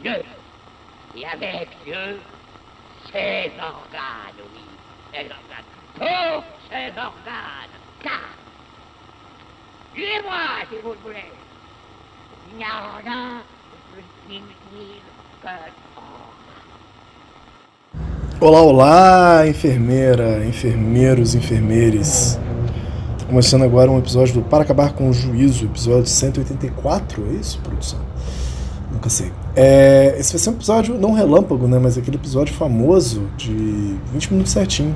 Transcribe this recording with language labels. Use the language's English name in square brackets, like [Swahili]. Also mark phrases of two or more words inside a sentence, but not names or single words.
[French] Dieu, et avec Dieu, ses organes, oui, ses organes, tous ses organes, car, tuez-moi si vous le voulez, il n'y a rien de plus inutile que [Portuguese] Olá, olá, enfermeira, enfermeiros, enfermeires. Tá começando agora um episódio do Para Acabar com o Juízo, episódio 184, é isso, produção? Nunca sei. Esse vai ser um episódio, não relâmpago, né, mas aquele episódio famoso de 20 minutos certinho.